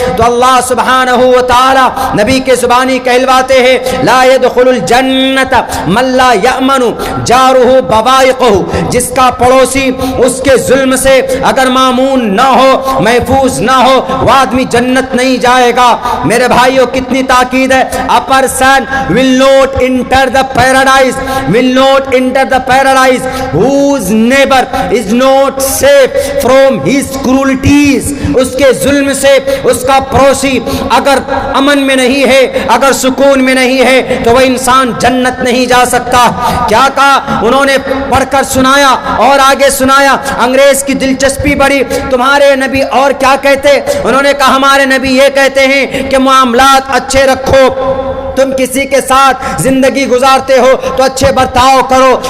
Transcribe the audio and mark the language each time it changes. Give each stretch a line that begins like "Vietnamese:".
Urdu: تو اللہ سبحانہ و تعالی نبی کے زبانی کہلواتے ہیں,
Arabic: لا يدخل الجنت من لا یأمن جارہ بوائقہ.
Urdu: جس کا پڑوسی اس کے ظلم سے اگر مامون نہ ہو, محفوظ نہ ہو, وہ آدمی جنت نہیں جائے گا. میرے بھائیوں, کتنی تاکید ہے.
English: A person will not enter the paradise, will not enter the paradise whose neighbor is not safe from his cruelties.
Urdu: اس کے ظلم سے اس کا پڑوسی اگر امن میں نہیں ہے, اگر سکون میں نہیں ہے, تو وہ انسان جنت نہیں جا سکتا. کیا کہا انہوں نے, پڑھ کر سنایا اور آگے سنایا. انگریز کی دلچسپی بڑی, تمہارے نبی اور کیا کہتے؟ انہوں نے کہا ہمارے نبی یہ کہتے ہیں کہ معاملات اچھے رکھو, تم کسی کے ساتھ زندگی گزارتے ہو تو اچھے برتاؤ کرو.